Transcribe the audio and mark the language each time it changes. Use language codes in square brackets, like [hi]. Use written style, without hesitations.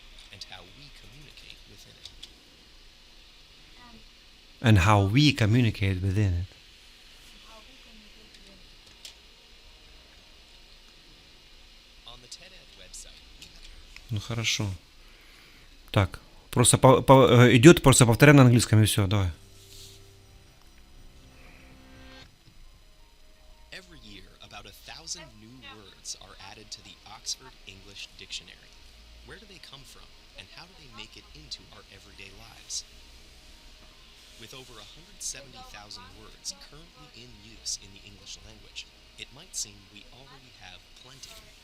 [en] and how we communicate within it. and And how we communicate within it. how we communicate with it. On the TED-Ed website, we have [ru] Ну хорошо. Так, просто идет, просто повторяй на английском и все, давай. [en] every year about 1,000 new words are added to the Oxford English Dictionary. Where do they come from, and how do they make it into our everyday lives? With over 170,000 words currently in use in the English language, it might seem we already have plenty.